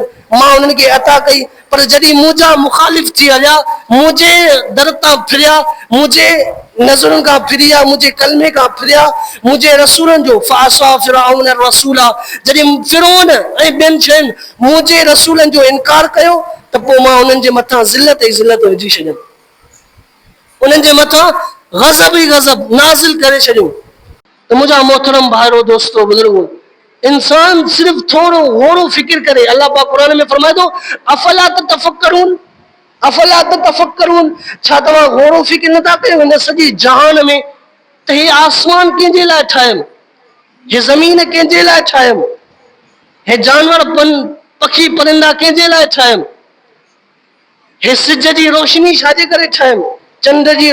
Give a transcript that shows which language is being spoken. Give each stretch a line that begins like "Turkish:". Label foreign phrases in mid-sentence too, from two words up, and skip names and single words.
Sindhi: मां उन्हनि खे अता कई, पर जॾहिं मुंहिंजा मुखालिफ़ थी हलिया, मुंहिंजे दर तां फिरिया, मुंहिंजे नज़रुनि खां फिरिया, मुंहिंजे कलमे खां फिरिया, मुंहिंजे रसूलनि जो
Arabic: فعصى فرعون الرسول,
Sindhi: जॾहिं फिरौन ऐं ॿियनि शयुनि मुंहिंजे रसूलनि जो इनकार कयो, त पोइ मां उन्हनि जे मथां ज़िलत ई ज़िलत विझी छॾियमि, उन्हनि जे मथां गज़ब ई गज़ब नाज़िल करे छॾियो। तो मुझा मोहतरम भाइरो दोस्तों बुजुर्गो, इंसान सिर्फ थोड़ो घोड़ो फिक्र करे। अल्लाह पाक कुरान में फरमाए थो
Arabic: أفلا تتفكرون، أفلا تتفكرون,
Sindhi: छा तव्हां घोड़ो फिक्र नथा कयो हिन सॼी जहान में त हे आसमान कंहिंजे लाइ ठाहियमि, हे ज़मीन कंहिंजे लाइ ठाहियमि, हे जानवर पखी परिंदा कंहिंजे लाइ ठाहियमि, हे सिज जी रोशनी छाजे करे ठाहियमि, चंड जी